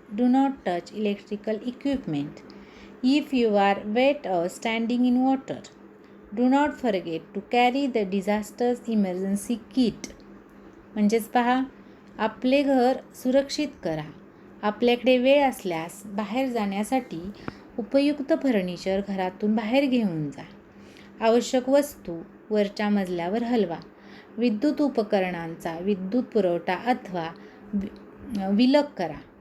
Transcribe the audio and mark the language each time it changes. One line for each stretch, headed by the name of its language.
English: Do not touch electrical equipment. If you are wet or standing in water, do not forget to carry the disaster emergency kit.
Marathi: म्हणजेच पहा, आपले घर सुरक्षित करा. आपल्याकडे वेळ असल्यास बाहेर जाण्यासाठी उपयुक्त फर्निचर घरातून बाहेर घेऊन जा. आवश्यक वस्तू वरच्या मजल्यावर हलवा. विद्युत उपकरणांचा विद्युत पुरवठा अथवा विलग करा.